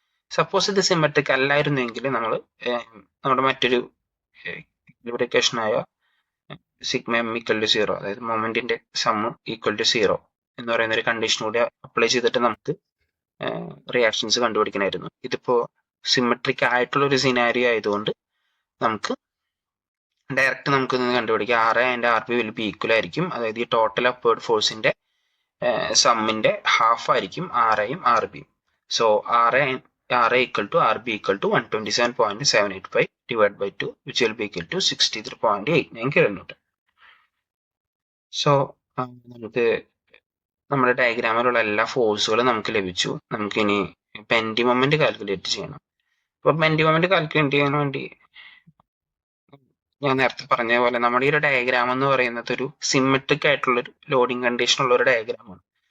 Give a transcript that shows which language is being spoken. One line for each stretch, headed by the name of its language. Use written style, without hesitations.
Malayalam: Suppose ഇത് symmetric അല്ലായിരുന്നെങ്കിൽ നമ്മൾ നമ്മുടെ മറ്റൊരു ഇക്വേഷനായ സിഗ്മ m = 0, അതായത് മൊമെന്റിന്റെ സം ഈക്വൽ ടു 0 എന്ന് പറയുന്ന ഒരു കണ്ടീഷൻ കൂടി അപ്ലൈ ചെയ്തിട്ട് നമുക്ക് റിയാക്ഷൻസ് കണ്ടുപിടിക്കണമായിരുന്നു. ഇതിപ്പോ സിമെട്രിക് ആയിട്ടുള്ള ഒരു സിനാരിയോ ആയതുകൊണ്ട് നമുക്ക് ഡയറക്റ്റ് നമുക്ക് കണ്ടുപിടിക്കാം. RA and RB will be equal ആയിരിക്കും. അതായത് ഈ ടോട്ടൽ അപ്വേർഡ് ഫോഴ്സിന്റെ സമ്മിന്റെ ഹാഫ് ആയിരിക്കും RAയും RBയും.
English: So RA = RB = 127.785 divided by 2 which will be equal to 63.89 kN.
Malayalam: So നമുക്ക് നമ്മുടെ ഡയഗ്രാമിലുള്ള എല്ലാ ഫോഴ്സുകളും നമുക്ക് ലഭിച്ചു. നമുക്കിനി ബെൻഡിങ് മൊമെന്റ് കാൽക്കുലേറ്റ് ചെയ്യണം. അപ്പോൾ ബെൻഡിങ് മൊമെന്റ് കാൽക്കുലേറ്റ് ചെയ്യാൻ വേണ്ടി ഞാൻ നേരത്തെ പറഞ്ഞ പോലെ നമ്മുടെ ഈ ഒരു ഡയഗ്രാം എന്ന് പറയുന്നത് ഒരു സിമെട്രിക് ആയിട്ടുള്ള ഒരു ലോഡിംഗ് കണ്ടീഷൻ ഉള്ള ഒരു ഡയഗ്രാമാണ്.